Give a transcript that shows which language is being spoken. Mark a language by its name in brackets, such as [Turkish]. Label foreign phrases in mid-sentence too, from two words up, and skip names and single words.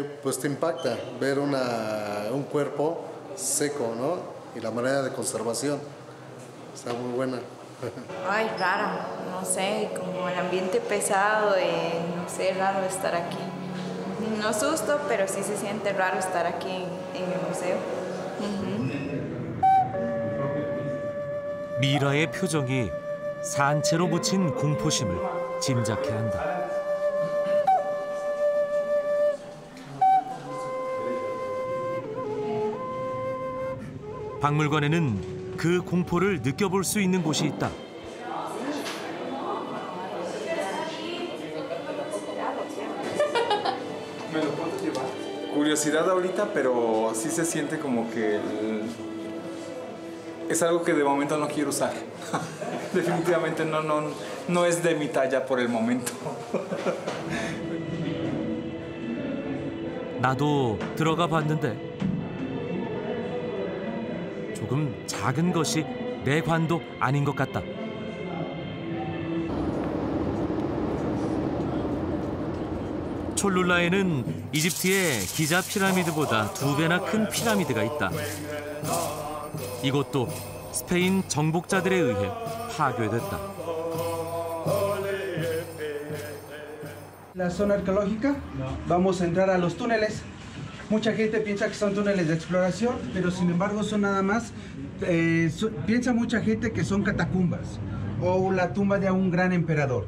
[Spanish] Pues te impacta ver un cuerpo seco, ¿no? Y la manera de conservación está muy buena. Ay, rara, no sé, como el ambiente pesado, no sé, raro estar aquí. No susto, pero sí se siente raro estar aquí en el museo. [Korean] 미라의 표정이 산채로 묻힌 공포심을 짐작케 한다. 박물관에는 그 공포를 느껴볼 수 있는 곳이 있다. [Spanish] Curiosidad ahorita, pero sí se siente como que es algo que de momento no quiero usar. Definitivamente no es de mi talla por el momento. [Korean] 나도 들어가 봤는데 조금 작은 것이 내 관도 아닌 것 같다. 촐룰라에는 이집트의 기자 피라미드보다 2배나 큰 피라미드가 있다. 이곳도 스페인 정복자들에 의해 파괴됐다. [Spanish] La zona arqueológica, vamos a entrar a los túneles. Mucha gente piensa que son túneles de exploración, pero sin embargo son nada más, piensa mucha gente que son catacumbas o la tumba de un gran emperador.